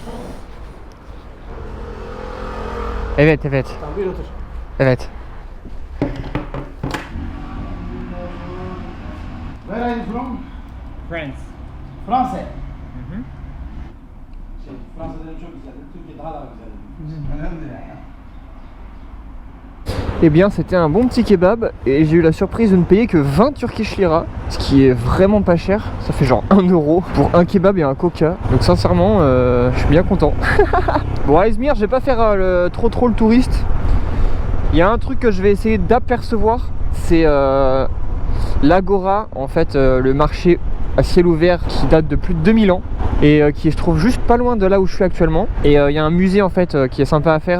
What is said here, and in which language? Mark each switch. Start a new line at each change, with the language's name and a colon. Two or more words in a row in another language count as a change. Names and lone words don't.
Turkish: Evet. Evet.
English: Where are you from? France.
French: Français. Mhm.
Turkish: Fransa'dan çok güzel. Türkiye daha da güzel. Elhamdülillah.
French: Eh bien c'était un bon petit kebab et j'ai eu la surprise de ne payer que 20
English: Turkish lira,
French: ce qui est vraiment pas cher, ça fait genre 1 euro pour un kebab et un coca, donc sincèrement je suis bien content. Bon à Izmir je vais pas faire trop le touriste, il y a un truc que je vais essayer d'apercevoir, c'est l'Agora, en fait le marché à ciel ouvert qui date de plus de 2000 ans et qui se trouve juste pas loin de là où je suis actuellement, et il y a un musée en fait qui est sympa à faire.